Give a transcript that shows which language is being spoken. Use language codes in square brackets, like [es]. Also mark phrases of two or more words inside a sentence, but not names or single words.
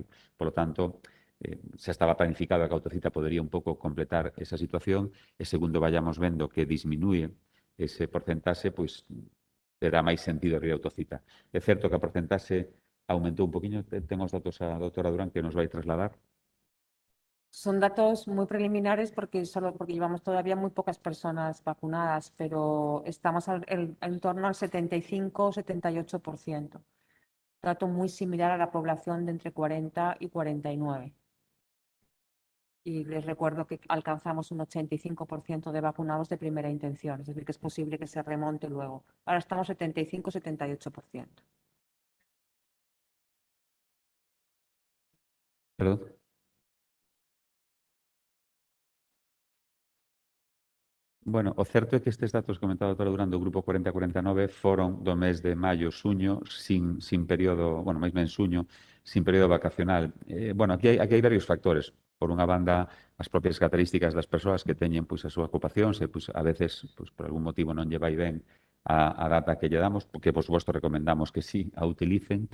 [es] Por lo tanto, [gl] xa estaba planificado que a autocita podería un pouco completar esa situación e segundo vayamos vendo que disminúe ese porcentaxe, pois terá máis sentido abrir a autocita. É certo que a porcentaxe aumentou un poquinho, ten os datos a doutora Durán que nos vai trasladar. [es] Son datos muy preliminares porque llevamos todavía muy pocas personas vacunadas, pero estamos en torno al 75-78%. Dato muy similar a la población de entre 40 y 49. Y les recuerdo que alcanzamos un 85% de vacunados de primera intención, es decir, que es posible que se remonte luego. Ahora estamos 75-78%. Perdón. Bueno, [gl] o certo é que estes datos que comentaba a doutora Durán do grupo 40-49 foron do mes de maio, xuño, sin período, bueno, máis ben xuño, sin período vacacional. Bueno, aquí hai varios factores. Por unha banda, as propias características das persoas que teñen pois, a súa ocupación, se pois, a veces, pois, por algún motivo non lle vai ben a data que lle damos, porque, por suposto, recomendamos que sí a utilicen.